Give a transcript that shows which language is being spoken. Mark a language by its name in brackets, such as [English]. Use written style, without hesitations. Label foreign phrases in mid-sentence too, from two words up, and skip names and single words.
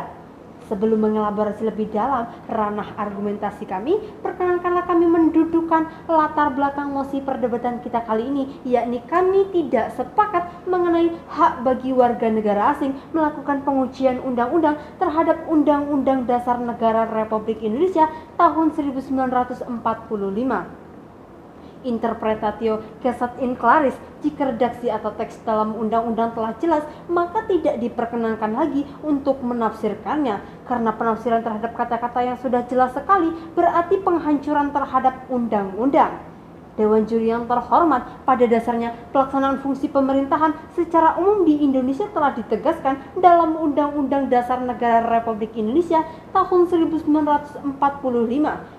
[Indonesian] Sebelum mengelaborasi lebih dalam ranah argumentasi kami, perkenankanlah kami mendudukan latar belakang mosi perdebatan kita kali ini, yakni kami tidak sepakat mengenai hak bagi warga negara asing melakukan pengujian undang-undang terhadap Undang-Undang Dasar Negara Republik Indonesia tahun 1945. [Latin] Interpretatio gestat in claris, [Indonesian] jika redaksi atau teks dalam undang-undang telah jelas, maka tidak diperkenankan lagi untuk menafsirkannya, karena penafsiran terhadap kata-kata yang sudah jelas sekali berarti penghancuran terhadap undang-undang. Dewan juri yang terhormat, pada dasarnya pelaksanaan fungsi pemerintahan secara umum di Indonesia telah ditegaskan dalam Undang-Undang Dasar Negara Republik Indonesia tahun 1945.